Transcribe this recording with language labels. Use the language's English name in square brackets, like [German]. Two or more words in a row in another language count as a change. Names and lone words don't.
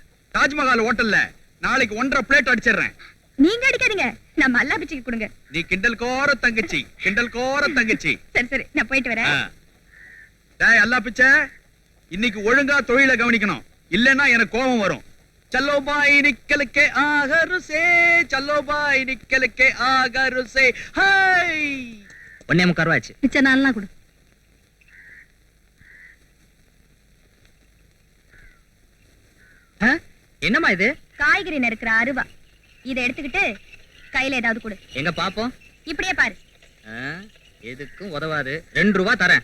[Tamil] தாஜ்மஹால் ஹோட்டல்ல நாளைக்கு 1.5 பிளேட் அடிச்சிடுறேன். நீங்க அடிக்காதீங்க, நம்ம அல்லா பிச்சுக்கு கொடுங்க. நீ கிண்டல் கோர தங்கச்சி, கிண்டல் கோர தங்கச்சி. சரி சரி, நான் போயிட்டு வரேன். டேய் அல்லா பிச்சை, இன்னைக்கு ஒழுங்கா தொழிலை கவனிக்கணும், இல்லன்னா எனக்கு கோபம் வரும். [Hindi] चलो भाई निकल के आगर से, चलो भाई निकल के आगर से. हाय [Tamil] ஒன்னே முக்காருவாச்சு. மிச்ச நாள்லாம் கொடு. என்னம்மா இது? காய்கறி நறுக்கிற அருவா. இதை எடுத்துக்கிட்டு கையில ஏதாவது கொடு. எங்க பாப்போம். இப்படியே பாரு. எதுக்கும் உதவாது. 2 ரூபா தரேன்.